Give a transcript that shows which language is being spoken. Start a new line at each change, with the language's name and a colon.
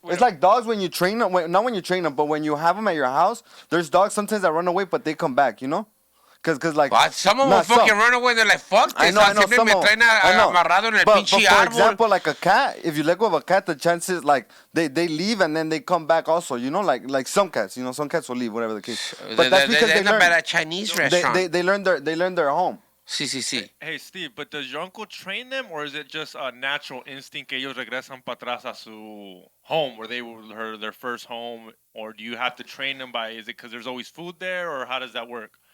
English: It's like dogs when you train them. Not when you train them, but when you have them at your house. There's dogs sometimes that run away, but they come back. Cause like some of them fucking run away. They're like, fuck this. I know.
Spanish: Siempre me traen amarrado en el pinche árbol.
English: For example, like a cat, if you let go of a cat, the chances they leave and then they come back also. Like some cats. Some cats will leave, whatever the case. But that's because they learn at a Chinese restaurant. They learn their home.
Spanish: Sí.
English: Hey, Steve, but does your uncle train them, or is it just a natural instinct
Spanish: que ellos regresan para atrás a su
English: home, where they were their first home, or do you have to train them is it because there's always food there, or how does that work?